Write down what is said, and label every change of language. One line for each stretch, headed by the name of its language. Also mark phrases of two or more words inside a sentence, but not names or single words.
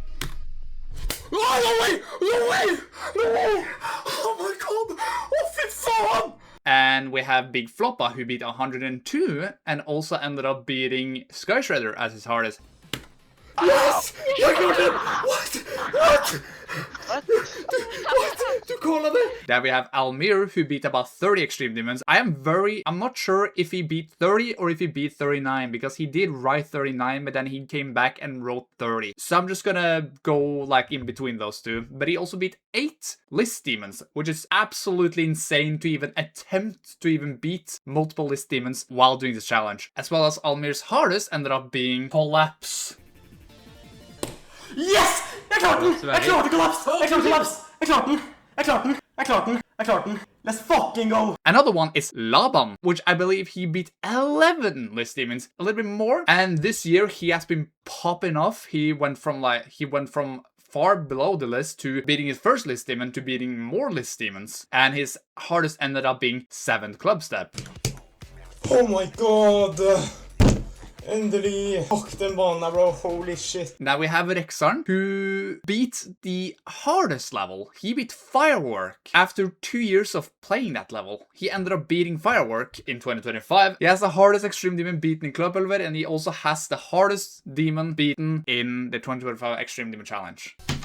English: Oh, no way! Oh my god! Oh,
Norwegian: fy faen!
English: And we have BigFloppa, who beat 102 and also ended up beating Sky Shredder as his hardest. Yes! What? What?
Norwegian: Du callade det!
English: There we have Almir, who beat about 30 extreme demons. I'm not sure if he beat 30 or if he beat 39, because he did write 39, but then he came back and wrote 30. So I'm just gonna go like in between those two. But he also beat 8 list demons, which is absolutely insane to even attempt to even beat multiple list demons while doing this challenge. As well as Almir's hardest ended up being Collapse. Yes!
Norwegian: Jeg klarte den! Jeg klarte Collapse! Jeg klarte Collapse! Jeg klarte den! Jeg klarte den! Jeg klarte den! Jeg klarte den!
English: Let's fucking go! Another one is Laban, which I believe he beat 11 list demons, a little bit more. And this year he has been popping off. He went from far below the list to beating his first list demon to beating more list demons. And his hardest ended up being 7th club step. Oh my god!
Norwegian: Endelig! Fuck den banen,
English: bro. Holy shit. Now we have Rexarn, who beat the hardest level. He beat Firework after 2 years of playing that level. He ended up beating Firework in 2025. He has the hardest extreme demon beaten in Kløpulver, and he also has the hardest demon beaten in the 2025 Extreme Demon Challenge.